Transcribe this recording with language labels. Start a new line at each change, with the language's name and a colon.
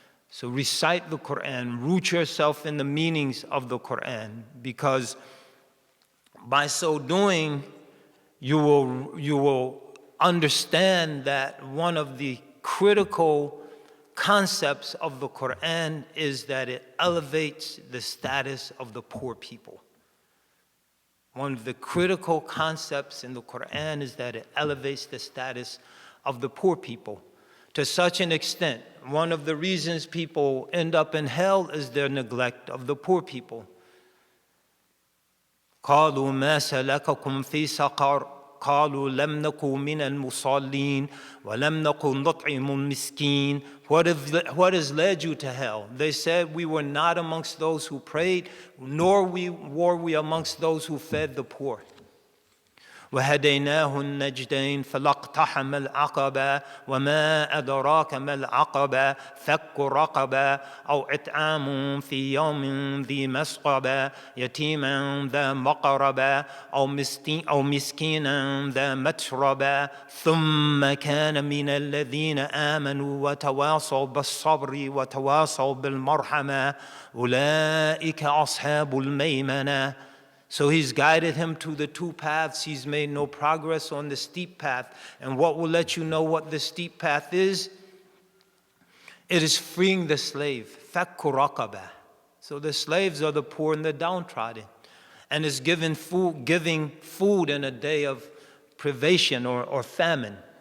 English: So recite the Qur'an, root yourself in the meanings of the Qur'an, because by so doing, you will understand that one of the critical concepts of the Qur'an is that it elevates the status of the poor people. One of the critical concepts in the Qur'an is that it elevates the status of the poor people. To such an extent, one of the reasons people end up in hell is their neglect of the poor people.
Arabic: قالوا ما سلككم في سقر قالوا لم نكن من المصلين ولم نكن نطعم المسكين.
English: What has led you to hell? They said, we were not amongst those who prayed, nor were we amongst those who fed the poor.
Arabic: وهديناه النجدين فلاقتحم العقبة وما أدراك ما العقبة فك رقبة أو إطعام في يوم ذي مسقبة يتيما ذا مقربة أو مسكينا ذا متربة ثم كان من الذين آمنوا وتواصوا بالصبر وتواصوا بالمرحمة أولئك أصحاب الميمنة.
English: So he's guided him to the two paths. He's made no progress on the steep path. And what will let you know what the steep path is? It is freeing the slave.
Arabic: Fakku raqaba.
English: So the slaves are the poor and the downtrodden. And it's giving food in a day of privation or famine.